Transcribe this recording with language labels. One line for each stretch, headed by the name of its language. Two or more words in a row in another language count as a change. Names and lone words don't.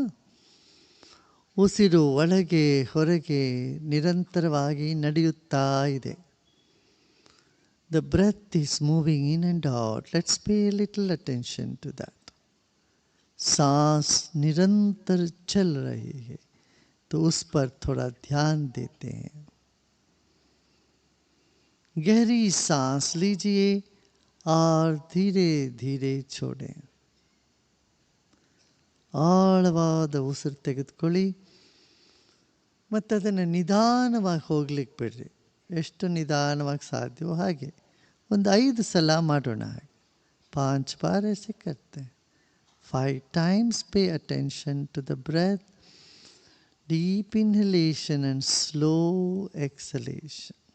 Kannada: ಉಸಿರು ಒಳಗೆ ಹೊರಗೆ ನಿರಂತರವಾಗಿ ನಡೆಯುತ್ತಾ ಇದೆ.
English: The breath is moving in and out. Let's pay a little attention to that.
Hindi: सांस निरंतर चल रही है, तो उस पर थोड़ा ध्यान देते हैं. गहरी सांस लीजिए और धीरे धीरे छोड़ें.
Kannada: ಆಳವಾದ ಉಸಿರು ತೆಗೆದುಕೊಳ್ಳಿ, ಮತ್ತು ಅದನ್ನು ನಿಧಾನವಾಗಿ ಹೋಗ್ಲಿಕ್ಕೆ ಬಿಡ್ರಿ. ಎಷ್ಟು ನಿಧಾನವಾಗಿ ಸಾಧ್ಯವೋ ಹಾಗೆ ಒಂದು 5 ಸಲ ಮಾಡೋಣ.
Hindi: ಹಾಗೆ 5 ಬಾರ್ ऐसे करते हैं.
English: 5 times pay attention to the breath, deep inhalation and slow exhalation.